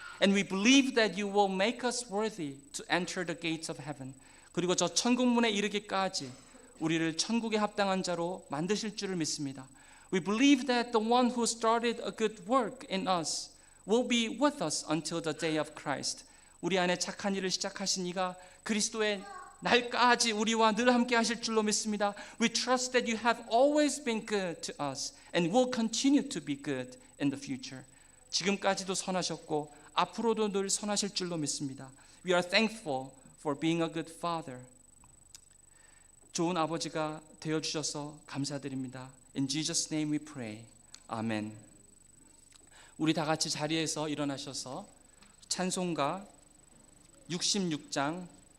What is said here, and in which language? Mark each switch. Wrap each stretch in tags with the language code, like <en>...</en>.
<en>And we believe that you will make us worthy to enter the gates of heaven.</en> <ko>그리고 저 천국문에 이르기까지 우리를 천국에 합당한 자로 만드실 줄을 믿습니다.</ko> <en>We believe that the one who started a good work in us will be with us until the day of Christ.</en> <ko>우리 안에 착한 일을 시작하신 이가 그리스도의 날까지 우리와 늘 함께 하실 줄로 믿습니다.</ko> <en>We trust that you have always been good to us and will continue to be good in the future.</en> <ko>지금까지도 선하셨고 앞으로도 늘 선하실 줄로 믿습니다.</ko> <en>We are thankful for being a good father.</en> <ko>좋은 아버지가 되어주셔서 감사드립니다.</ko> <en>In Jesus' name we pray. 아멘.</en> <ko>우리 다 같이 자리에서 일어나셔서 찬송가 66장</ko>